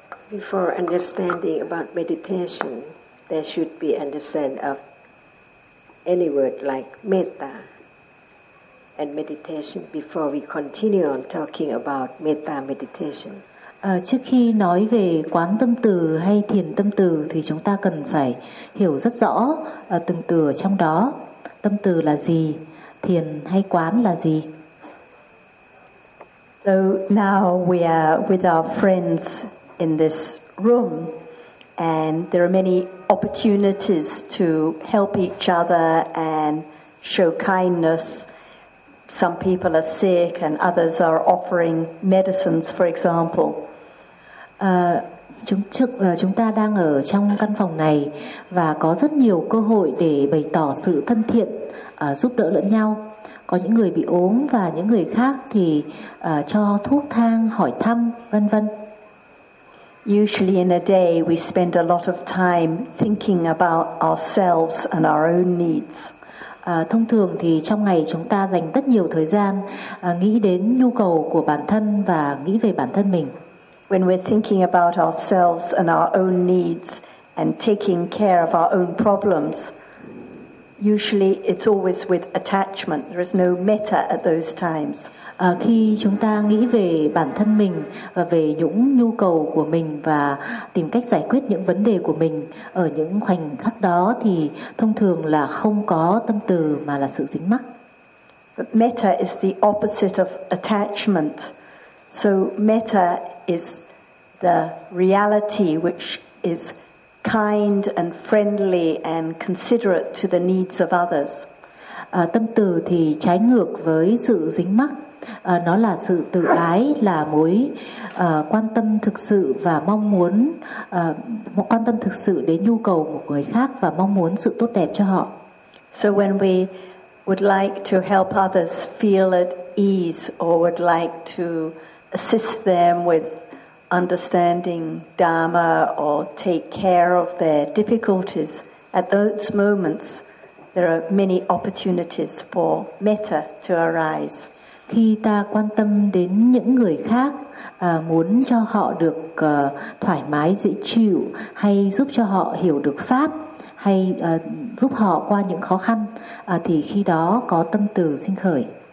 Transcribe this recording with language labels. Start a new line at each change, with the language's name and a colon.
English: Before understanding about meditation, there should be understanding of any word like metta and meditation before we continue on talking about metta meditation.
Vietnamese: Trước khi nói về quán tâm từ hay thiền tâm từ thì chúng ta cần phải hiểu rất rõ từng từ ở trong đó. Tâm từ là gì? Thiền hay quán là gì?
English: So now we are with our friends in this room, and there are many opportunities to help each other and show kindness. Some people are sick and others are offering medicines, for example.
Vietnamese: Chúng ta đang ở trong căn phòng này và có rất nhiều cơ hội để bày tỏ sự thân thiện, giúp đỡ lẫn nhau. Có những người bị ốm và những người khác thì cho thuốc thang, hỏi thăm, vân vân.
English: Usually in a day we spend a lot of time thinking about ourselves and our own needs.
Vietnamese: Thông thường thì trong ngày chúng ta dành rất nhiều thời gian nghĩ đến nhu cầu của bản thân và nghĩ về bản thân mình.
English: When we're thinking about ourselves and our own needs and taking care of our own problems, usually it's always with attachment. There is no metta at those times.
Vietnamese: Khi chúng ta nghĩ về bản thân mình và về những nhu cầu của mình và tìm cách giải quyết những vấn đề của mình ở những khoảnh khắc đó thì thông thường là không có tâm từ mà là sự dính mắc.
English: But metta is the opposite of attachment. So metta is the reality which is kind and friendly and considerate to the needs of others.
Vietnamese: Tâm từ thì trái ngược với sự dính mắc. Nó là sự tự ái, là mối quan tâm thực sự và mong muốn một quan tâm thực sự đến nhu cầu của người khác và mong muốn sự tốt đẹp cho họ.
English: So when we would like to help others feel at ease or would like to assist them with understanding Dharma or take care of their difficulties, at those moments there are many opportunities for metta to arise.
Vietnamese: Khi ta quan tâm đến những người khác, muốn cho họ được thoải mái, dễ chịu, hay giúp cho họ hiểu được pháp, hay giúp họ qua những khó khăn, thì khi đó có tâm từ sinh khởi.